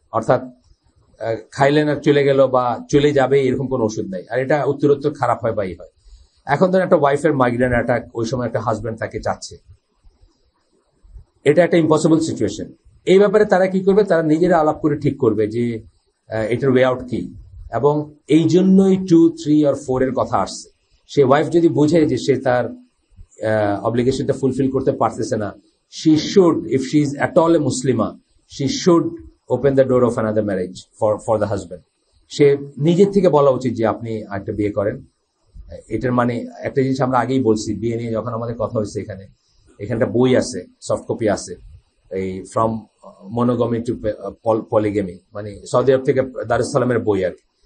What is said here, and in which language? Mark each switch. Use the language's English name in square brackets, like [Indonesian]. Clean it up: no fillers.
[Bangla] অর্থাৎ খাইলেন আর চলে গেল বা চলে যাবে, এরকম কোনো ওষুধ নাই। আর এটা উত্তরোত্তর খারাপ হয় বা হয়। এখন ধরেন একটা ওয়াইফের মাইগ্রেন অ্যাটাক, ওই সময় একটা হাজব্যান্ড তাকে চাচ্ছে, এটা একটা ইম্পসিবল সিচুয়েশন। এই ব্যাপারে তারা কি করবে, তারা নিজেরা আলাপ করে ঠিক করবে যে এটার ওয়ে আউট কি। এবং এই জন্যই 2, 3 আর 4 এর কথা আসছে। সে ওয়াইফ যদি বুঝে যে সে তার অব্লিগেশনটা ফুলফিল করতে পারতেছে না, [English] she should, if she is at all a Muslima, she should open the door of another marriage for the husband. [Bangla] সে নিজের থেকে বলা উচিত যে আপনি একটা বিয়ে করেন। এটার মানে একটা জিনিস আমরা আগেই বলছি, বিয়ে নিয়ে যখন আমাদের কথা হয়েছে, এখানটা বই আছে, সফট কপি আছে, এই ফ্রম মনোগমি টু পলিগেমি, মানে সৌদি আরব থেকে দারুস সালামের বই আর কি।